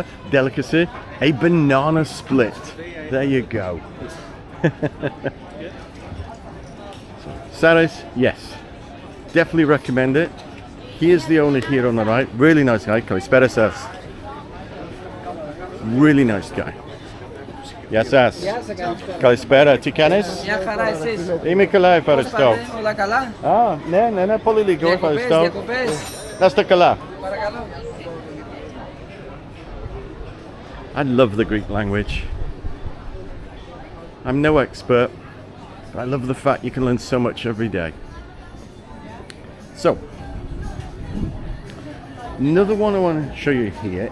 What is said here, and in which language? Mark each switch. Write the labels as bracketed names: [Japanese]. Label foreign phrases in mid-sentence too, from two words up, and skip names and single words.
[English] Delicacy. A banana split. There you go. SARRIS, yes. Definitely recommend it. Here's the owner here on the right. Really nice guy. Kalispera. Really nice guy. [Greek] Γεια σας. Καλησπέρα, τι κάνεις? Μια χαρά, εσείς? Είμαι καλά, ευχαριστώ. Όλα καλά? Ναι, πολύ λίγο, ευχαριστώ. Διακοπές. Να είστε καλά. Παρακαλώ. [English] I love the Greek language. I'm no expert, but I love the fact you can learn so much every day. So, another one I want to show you here.